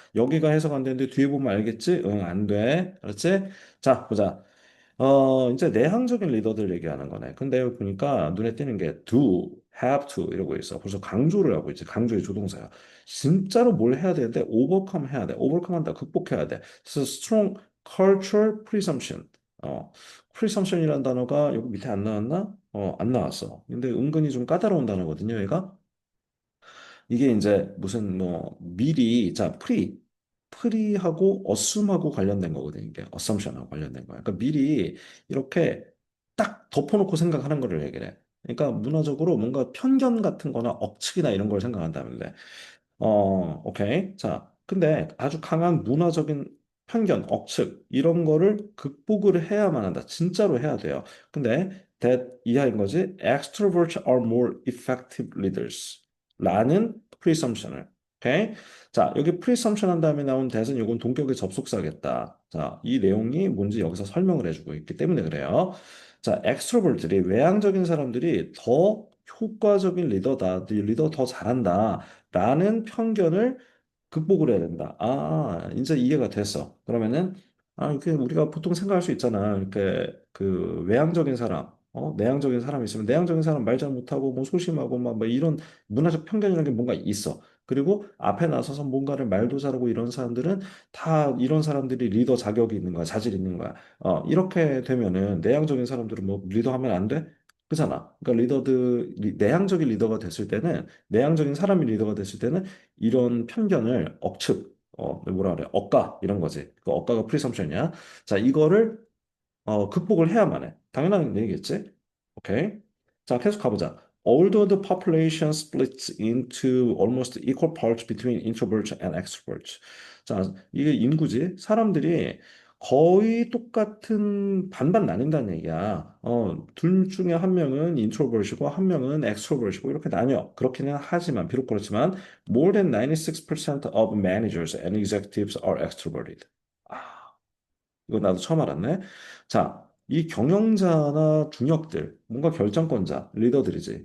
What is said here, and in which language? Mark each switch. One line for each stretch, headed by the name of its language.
Korean: 여기가 해석 안 되는데 뒤에 보면 알겠지? 응, 안 돼. 알았지? 자, 보자. 이제 내향적인 리더들 얘기하는 거네. 근데 여기 보니까 눈에 띄는 게
English: do, have to
Korean: 이러고 있어. 벌써 강조를 하고 있지. 강조의 조동사야. 진짜로 뭘 해야 되는데 overcome 해야 돼. overcome 한다. 극복해야 돼. 그래서
English: strong cultural presumption.
Korean: presumption이라는 단어가 여기 밑에 안 나왔나? 안 나왔어. 근데 은근히 좀 까다로운 단어거든요, 얘가. 이게 이제 무슨 뭐 미리 자 프리하고 어쌔하고 관련된 거거든요. 이게 어썸션하고 관련된 거야. 그러니까 미리 이렇게 딱 덮어놓고 생각하는 거를 얘기해. 그러니까 문화적으로 뭔가 편견 같은 거나 억측이나 이런 걸 생각한다면 돼. 오케이. 자, 근데 아주 강한 문화적인 편견, 억측 이런 거를 극복을 해야만 한다. 진짜로 해야 돼요. 근데 that 이하인 거지.
English: Extroverts are more effective leaders.
Korean: 라는 presumption을. 오케이? 자, 여기 presumption 한 다음에 나온 that은 이건 동격의 접속사겠다. 자, 이 내용이 뭔지 여기서 설명을 해주고 있기 때문에 그래요. 자, 엑스트로버트들이 외향적인 사람들이 더 효과적인 리더다. 리더 더 잘한다. 라는 편견을 극복을 해야 된다. 아, 이제 이해가 됐어. 그러면은, 이렇게 우리가 보통 생각할 수 있잖아. 이렇게 그 외향적인 사람, 내향적인 사람이 있으면 내향적인 사람 말 잘 못하고 뭐 소심하고 막 이런 문화적 편견이라는 게 뭔가 있어. 그리고 앞에 나서서 뭔가를 말도 잘하고 이런 사람들은 다 이런 사람들이 리더 자격이 있는 거야. 자질이 있는 거야. 이렇게 되면은 내향적인 사람들은 뭐 리더하면 안 돼? 그잖아. 그러니까 내향적인 리더가 됐을 때는 내향적인 사람이 리더가 됐을 때는 이런 편견을 억측, 뭐라 그래, 억까 이런 거지. 그 억까가 프리섬션이야. 자, 이거를 극복을 해야만 해. 당연한 얘기겠지? 오케이. 자, 계속 가보자.
English: Although the population splits into almost equal parts between introverts and extroverts.
Korean: 자, 이게 인구지. 사람들이 거의 똑같은 반반 나뉜다는 얘기야. 둘 중에 한 명은 인트로버시고 한 명은 엑스트로버시고 이렇게 나뉘어. 그렇기는 하지만 비록 그렇지만
English: more than 96% of managers and executives are extroverted.
Korean: 아, 이거 나도 처음 알았네. 자, 이 경영자나 중역들, 뭔가 결정권자, 리더들이지.